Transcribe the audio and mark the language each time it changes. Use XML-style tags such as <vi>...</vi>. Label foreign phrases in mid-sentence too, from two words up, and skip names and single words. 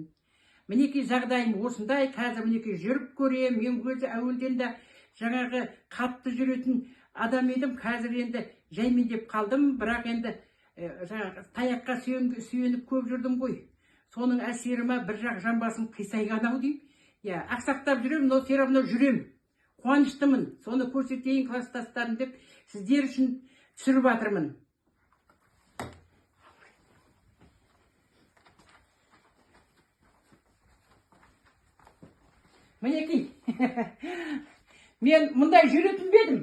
<kk>Мінекей жағдайым осындай, қазір мінекей жүріп көрем, мен өзі әуелден де қатты жүретін адам едім, қазір енді жаймен деп қалдым, бірақ енді таяққа сүйеніп көп жүрдім ғой. Соның әсеріма бір жақ жамбасым қисайған-ау дейм. Ақсақтап жүрем,</kk> <ru>но все равно</ru> <kk>жүрем. Қуаныштымын. Соны көрсетейін класстастарым деп сіздер үшін түсіріп жатырмын. Мінекей, мен мұндай жүретін бедім.</kk>